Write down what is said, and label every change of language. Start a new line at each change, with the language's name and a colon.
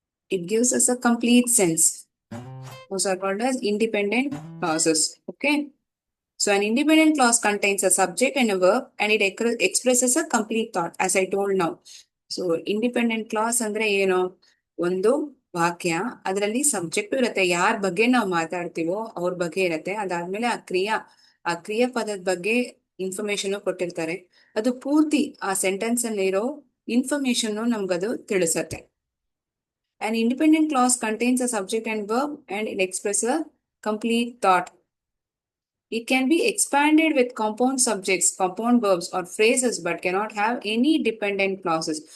English: It gives us a complete sense. Those are called as independent clauses. Okay. So an independent clause contains a subject and a verb, and it expresses a complete thought, as I told now. So independent clause
Kannada: ಅಂದ್ರೆ ಏನು? ಒಂದು ವಾಕ್ಯ, ಅದರಲ್ಲಿ subject ಇರುತ್ತೆ, ಯಾರ ಬಗ್ಗೆ ನಾವು ಮಾತಾಡ್ತೀವೋ ಅವ್ರ ಬಗ್ಗೆ ಇರತ್ತೆ. ಅದಾದ್ಮೇಲೆ ಆ ಕ್ರಿಯಾಪದದ ಬಗ್ಗೆ ಇನ್ಫಾರ್ಮೇಶನ್ ಕೊಟ್ಟಿರ್ತಾರೆ. ಅದು ಪೂರ್ತಿ ಆ ಸೆಂಟೆನ್ಸ್ ಅಲ್ಲಿ ಇರೋ information ನಮ್ಗದು ತಿಳಿಸತ್ತೆ.
English: An independent clause contains a subject and verb, and it expresses a complete thought. It can be expanded with compound subjects, compound verbs, or phrases, but cannot have any dependent clauses.